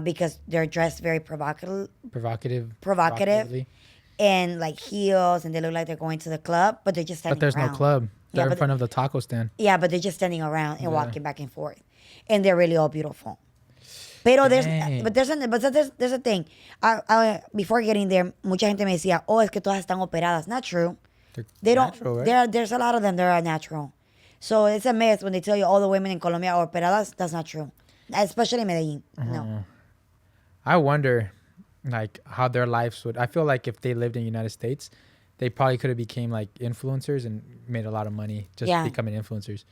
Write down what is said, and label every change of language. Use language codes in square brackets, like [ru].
[en] Because they're dressed very provocative. Provocatively. And like heels, and they look like they're going to the club, but they're just standing But there's around. no club. They're Yeah, in front of the taco stand. Yeah, but they're just standing around and walking back and forth, and they're really all beautiful. Pero there's a thing. Before getting there, [es] mucha gente me decía, "Oh, es que todas están operadas." [en] Not true. They don't. Natural, right? There's a lot of them that are natural. So it's a myth when they tell you all the women in Colombia are operadas. That's not true, especially in Medellin. No. I wonder, like, how their lives would. I feel like if they lived in the United States, they probably could have became like influencers and made a lot of money just becoming influencers.